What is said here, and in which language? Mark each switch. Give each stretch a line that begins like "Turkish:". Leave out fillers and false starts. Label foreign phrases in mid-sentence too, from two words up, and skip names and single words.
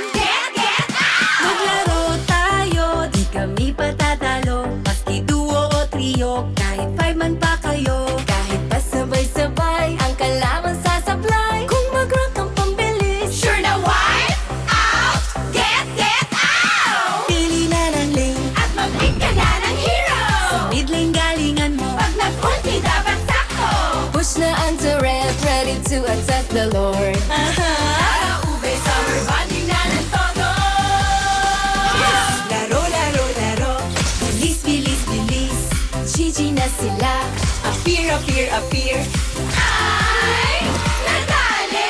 English: Get out!
Filipino: Maglaro tayo, di kami patatalo. Maski duo o trio, kahit 5 man pa kayo. Kahit pa sabay-sabay, ang kalaman sasablay. Kung mag-rank ang pambilis, sure na
English: wipe out! Get out!
Filipino: Pili na ng lane, at mag-pick ka na ng hero. Sa
English: mid lane
Filipino: galingan mo, pag nag-ulti dapat sakto.
English: Push
Filipino: na ang
English: turret, ready to attack the Lord.
Filipino: Tara, ube,
English: summer bonding
Filipino: na ng todo. Laro, laro, laro. Bilis, bilis, bilis.
English: GG
Filipino: na sila.
English: Appear, appear, appear.
Filipino: Ay, nadali.